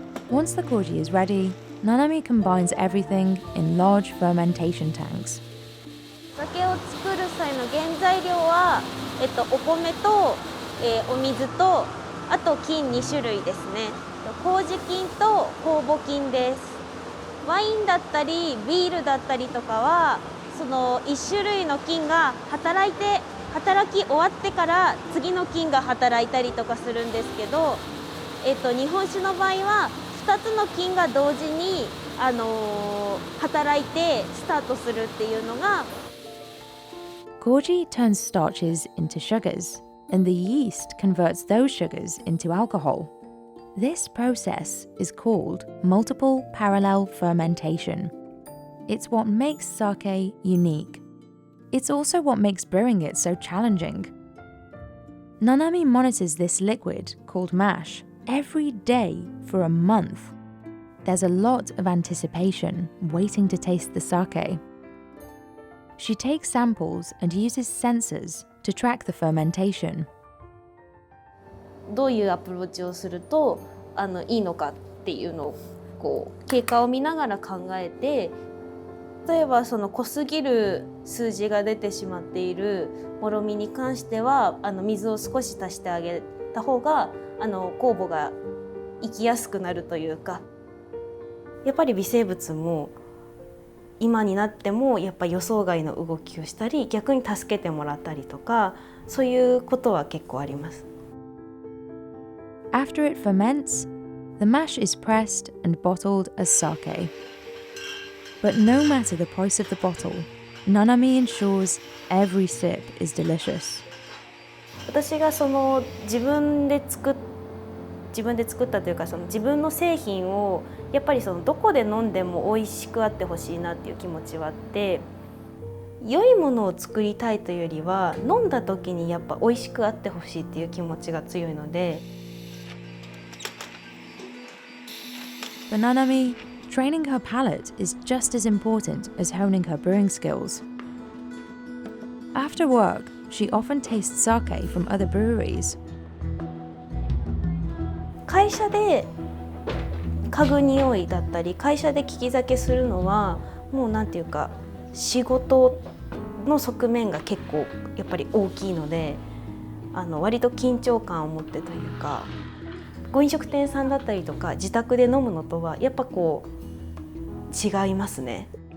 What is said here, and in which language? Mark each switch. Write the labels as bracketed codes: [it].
[en] Once the koji is ready, Nanami combines everything in large fermentation tanks. [ja] お酒を作る際の原材料は、お米と、お水とあと菌2種類ですね。麹菌と酵母菌です。ワインだったりビールだったりとかはその1種類の菌が働き終わってから次の菌が働いたりとかするんですけど、日本酒の場合は2つの菌が同時に、働いてスタートするっていうのが。 [en] Koji turns starches into sugars, and the yeast converts those sugars into alcohol. This process is called multiple parallel fermentation. It's what makes sake unique. It's also what makes brewing it so challenging. Nanami monitors this liquid, called mash, every day for a month. There's a lot of anticipation waiting to taste the sake. She takes samples and uses sensors to track the fermentation. [ja] どういうアプローチをするといいのかっていうのを経過を見ながら考えて、例えば濃すぎる数字が出てしまっているもろみに関しては水を少し足してあげた方が酵母が生きやすくなるというか、やっぱり微生物も今になってもやっぱ予想外の動きをしたり逆に助けてもらったりとか、そういうことは結構あります。 [en] After it ferments, the mash is pressed and bottled as sake. But no matter the price of the bottle, Nanami ensures every sip is delicious. [ja] 私が自分で作ったというか自分の製品をやっぱりどこで飲んでも美味しくあってほしいなっていう気持ちはあって、良いものを作りたいというよりは飲んだ時にやっぱ美味しくあってほしいっていう気持ちが強いので。 [en] For Nanami, training her palate is just as important as honing her brewing skills. After work, she often tastes sake from other breweries. [ja] 会社で嗅ぐ匂いだったり会社で利き酒するのはもうなんていうか仕事の側面が結構やっぱり大きいので、割と緊張感を持ってというか、ご飲食店さんだったりとか自宅で飲むのとはやっぱ違いますね。